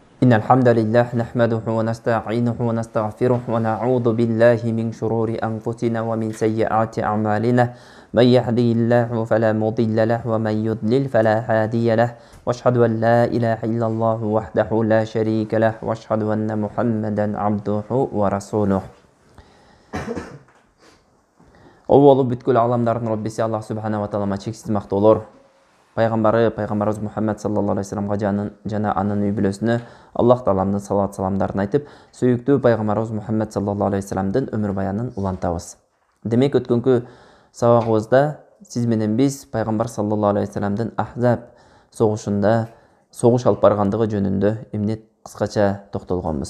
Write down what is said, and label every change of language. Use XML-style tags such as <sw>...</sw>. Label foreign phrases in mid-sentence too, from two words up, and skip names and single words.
<ar>إن الحمد لله نحمده ونستعينه ونستغفره ونعوذ بالله من شرور أنفسنا ومن سيئات أعمالنا من يهده الله فلا مضل له ومن يضلل فلا هادي له وأشهد أن لا إله إلا الله وحده لا شريك له وأشهد أن محمدا عبده ورسوله.</ar> <ky>Ол бүткіл аламдардың Раббиси Аллах</ky> <ar>سبحانه و</ar> <ky>Таалама чексиз мактоолор. Пайгамбарыбыз Мухаммад</ky> <ar>صلى الله عليه</ar> <ky>вассаламга жана анын үй бүлөсүнө Аллах Тааланын салават саламдарын айтып, сүйүктүү пайгамбарыбыз Мухаммад</ky> <ar>صلى الله عليه</ar> <ky>вассаламдын өмүр баянын улантабыз. Демек өткөнкү сабагыбызда сиз менен биз пайгамбар</ky> <ar>صلى الله عليه</ar> <ky>вассаламдын Ахзаб согушунда согуш алып баргандыгы жөнүндө эмне кыскача токтолгонбуз.</ky>